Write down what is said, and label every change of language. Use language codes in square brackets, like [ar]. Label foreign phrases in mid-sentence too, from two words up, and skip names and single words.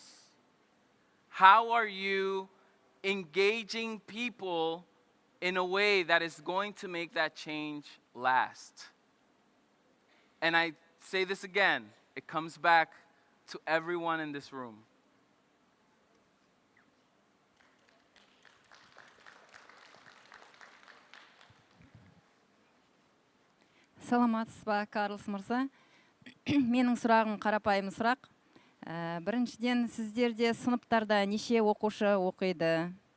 [en] How are you engaging people in a way that is going to make that change last? And I say this again, it comes back to everyone in this room. [kk] Саламатсыз ба, Карлс мырза? Менің сұрағым қарапайым сұрақ. Біріншіден, сіздерде сыныптарда неше оқушы оқиды?